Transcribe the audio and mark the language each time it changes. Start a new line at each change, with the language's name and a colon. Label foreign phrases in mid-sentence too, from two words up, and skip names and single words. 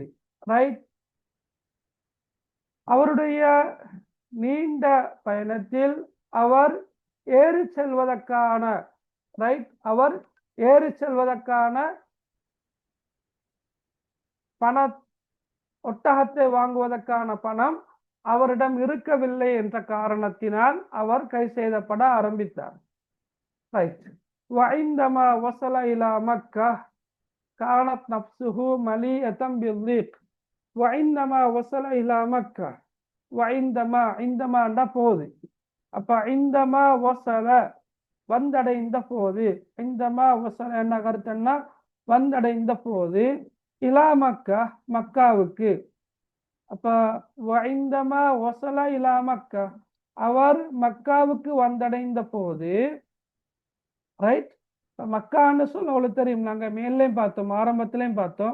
Tamil: ரைட், அவருடைய நீண்ட பயணத்தில் அவர் ஏறி செல்வதற்கான, ரைட், அவர் ஏறி செல்வதற்கான பண, ஒட்டகத்தை வாங்குவதற்கான பணம் அவரிடம் இருக்கவில்லை என்ற காரணத்தினால் அவர் கை செய்தப்பட ஆரம்பித்தார். ரைட்.
Arabic: وعندما وصل إلى مكة كانت نفسه مليئة بالضيق. وعندما وصل إلى مكة, وعندما عندما போது.
Tamil: அப்ப
Arabic: عندما وصل
Tamil: வந்தடைந்த போது,
Arabic: عندما وصل
Tamil: என்ன கருத்துன்னா வந்தடைந்த போது,
Arabic: إلى مكة
Tamil: மக்காவுக்கு. அப்ப
Arabic: وعندما وصل إلى مكة,
Tamil: அவர் மக்காவுக்கு வந்தடைந்த போது. ரைட், மக்கான்னு சொல்ல உங்களுக்கு தெரியும், நாங்க மேலையும் பார்த்தோம், ஆரம்பத்திலையும் பார்த்தோம்.